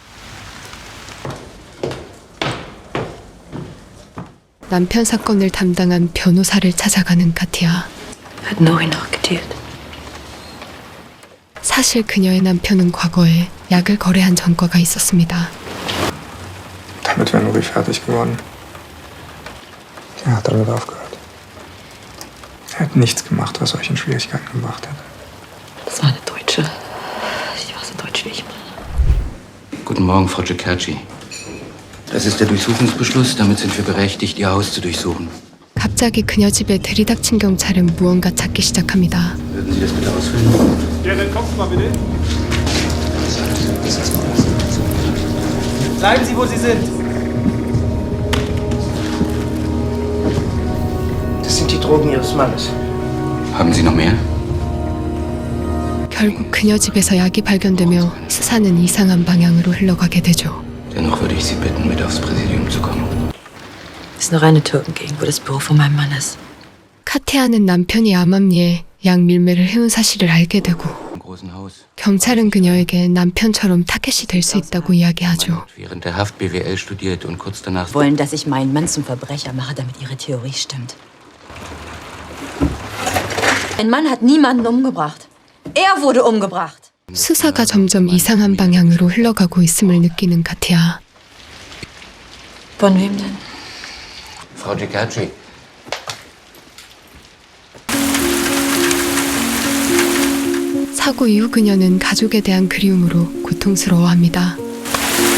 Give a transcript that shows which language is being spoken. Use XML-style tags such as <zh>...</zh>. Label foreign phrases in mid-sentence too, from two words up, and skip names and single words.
<ko>남편 사건을 담당한 변호사를 찾아가는 카티아. 사실 그녀의 남편은 과거에 약을 거래한 전과가 있었습니다.</ko> <de>Damit wäre Nuri fertig geworden. Er hat damit aufgehört. Er hat nichts gemacht, was euch in Schwierigkeiten gebracht hätte. Das war eine Deutsche. Die war so deutsch wie ich mal. Guten Morgen, Frau Cekerci. Das ist der Durchsuchungsbeschluss. Damit sind wir berechtigt, Ihr Haus zu durchsuchen.</de> <ko>갑자기 그녀 집에 들이닥친 경찰은 무언가 찾기 시작합니다.</ko> <de>Würden Sie das bitte ausfüllen? Ja, dann kommen Sie mal bitte. Bleiben Sie, wo Sie sind. Das sind die Drogen Ihres Mannes. Haben Sie noch mehr?</de> <ko>결국 그녀 집에서 약이 발견되며 수사는 이상한 방향으로 흘러가게 되죠.</ko> <de>Dennoch würde ich Sie bitten, mit aufs Präsidium zu kommen. Das ist eine reine Türkengegend, wo das Büro von meinem Mann ist.</de> <ko>카티아는 남편이 암암리에 약 밀매를 해온 사실을 알게 되고,</ko> <de>Im großen Haus.</de> <ko>경찰은 그녀에게 남편처럼 타겟이 될 수 있다고 이야기하죠.</ko> <de>Während der Haft BWL studiert und kurz danach Wollen, dass ich meinen Mann zum Verbrecher mache, damit ihre Theorie stimmt. Mein Mann hat niemanden umgebracht. Er wurde umgebracht.</de> <ko>수사가 점점 이상한 방향으로 흘러가고 있음을 느끼는 카티아.</ko> <de>Von wem denn? Frau Cekerci.</de> <ko>사고 이후 그녀는 가족에 대한 그리움으로 고통스러워합니다.</ko>